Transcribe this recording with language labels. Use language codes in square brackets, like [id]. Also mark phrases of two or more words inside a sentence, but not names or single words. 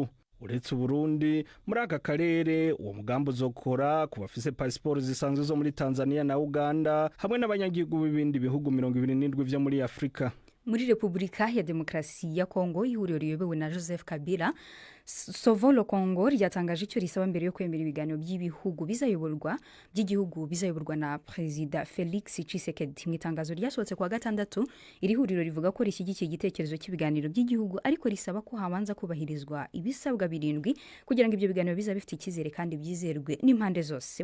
[rn] Uretse Burundi, muri aka karere uwo mugambi uzokora ku bafise pasiporo zisanzwe zo muri Tanzania na Uganda hamwe n'abanyagihugu b'ibindi bihugu 27 vyo muri Afrika. [rw] Muri Republika ya Demokarasi ya Kongo, ihuriro riyobowe na Joseph Kabila, Sovolo Kongo ryatangaje icyo risaba mbere yo kwemera ibiganiro by'ibihugu bizayoborwa na Perezida Felix Tshisekedi. Mu itangazo ryasohotse kwa gatandatu, iri huriro rivuga ko rishyigikiye igitekerezo cy'ibiganiro by'igihugu ariko risaba ko habanza kubahirizwa ibisabwa 7 kugira ngo ibyo biganiro biza bifite icyizere kandi byizerwe n'impande zose.